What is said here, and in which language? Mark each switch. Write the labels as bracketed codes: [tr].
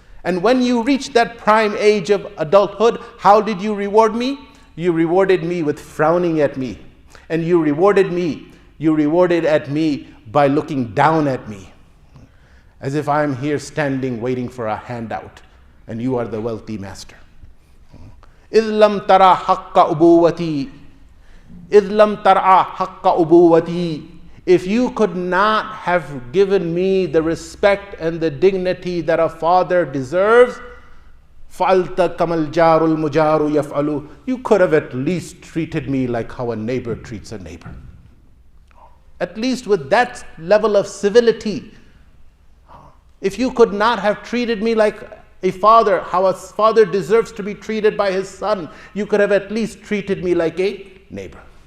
[en] And when you reach that prime age of adulthood, how did you reward me? You rewarded me with frowning at me. And you rewarded at me by looking down at me, as if I'm here standing waiting for a handout and you are the wealthy master. [ar] إِذْ لَمْ تَرَى حَقَّ أُبُوَّتِي إِذْ لَمْ تَرْعَى حَقَّ أُبُوَّتِي. [en] If you could not have given me the respect and the dignity that a father deserves, [ar] فَعَلْتَ كَمَا الْجَارُ الْمُجَارُ يَفْعَلُ. [en] You could have at least treated me like how a neighbor treats a neighbor. At least with that level of civility. If you could not have treated me like a father, how a father deserves to be treated by his son, you could have at least treated me like a neighbor.